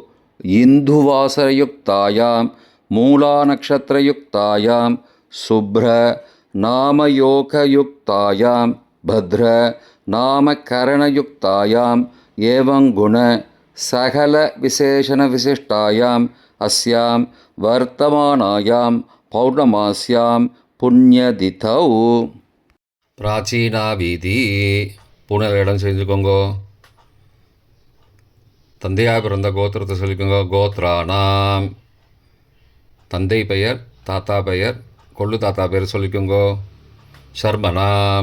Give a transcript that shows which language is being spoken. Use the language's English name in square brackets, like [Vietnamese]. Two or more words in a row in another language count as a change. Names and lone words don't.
[Sanskrit] इन्दुवासरयुक्तायां मूलानक्षत्रयुक्तायां शुभ्र नामयोगयुक्तायां भद्र नामकरणयुक्तायाम् एवं गुण सकल विशेषण विशिष्टायाम् अस्यां वर्तमानायां पौर्णमास्यां पुण्यतिथौ. प्राचीना वीती. [Tamil] பூனல் இடம் செஞ்சுக்கோங்கோ. தந்தையாக பிறந்த கோத்திரத்தை சொல்லிக்கோங்க. கோத்ரானாம். தந்தை பெயர், தாத்தா பெயர், கொள்ளு தாத்தா பெயர் சொல்லிக்கோங்கோ. சர்மனாம்.